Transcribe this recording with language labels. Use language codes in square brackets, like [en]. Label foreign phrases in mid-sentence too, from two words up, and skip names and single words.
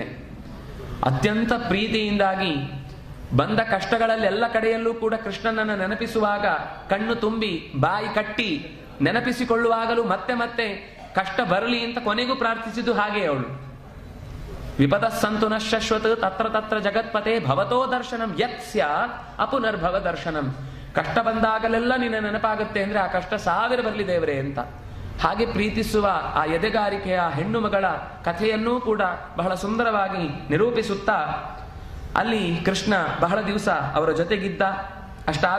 [kn] ಅತ್ಯಂತ ಪ್ರೀತಿಯಿಂದಾಗಿ ಬಂದ ಕಷ್ಟಗಳಲ್ಲಿ ಎಲ್ಲ ಕಡೆಯಲ್ಲೂ ಕೂಡ ಕೃಷ್ಣನನ್ನು ನೆನಪಿಸುವಾಗ ಕಣ್ಣು ತುಂಬಿ ಬಾಯಿ ಕಟ್ಟಿ ನೆನಪಿಸಿಕೊಳ್ಳುವಾಗಲೂ ಮತ್ತೆ ಮತ್ತೆ ಕಷ್ಟ ಬರಲಿ ಅಂತ ಕೊನೆಗೂ ಪ್ರಾರ್ಥಿಸಿದ್ದು ಹಾಗೆ ಅವಳು. [sa] ವಿಪದ ಸಂತು ನಶ್ವತ್ ತತ್ರ ತತ್ರ ಜಗತ್ಪತೆ ಭವತೋ ದರ್ಶನಂ ಯತ್ ಸ್ಯಾತ್ ಅಪುನರ್ಭವ ದರ್ಶನಂ. [kn] ಕಷ್ಟ ಬಂದಾಗಲೆಲ್ಲ ನಿನ್ನ ನೆನಪಾಗುತ್ತೆ ಅಂದ್ರೆ ಆ ಕಷ್ಟ 1000 ಬರಲಿ ದೇವರೇ ಅಂತ. ಹಾಗೆ ಪ್ರೀತಿಸುವ ಆ ಎದೆಗಾರಿಕೆಯ ಹೆಣ್ಣು ಮಗಳ ಕಥೆಯನ್ನೂ ಕೂಡ ಬಹಳ ಸುಂದರವಾಗಿ ನಿರೂಪಿಸುತ್ತಾ ಅಲ್ಲಿ ಕೃಷ್ಣ ಬಹಳ ದಿವಸ ಅವರ ಜೊತೆಗಿದ್ದ.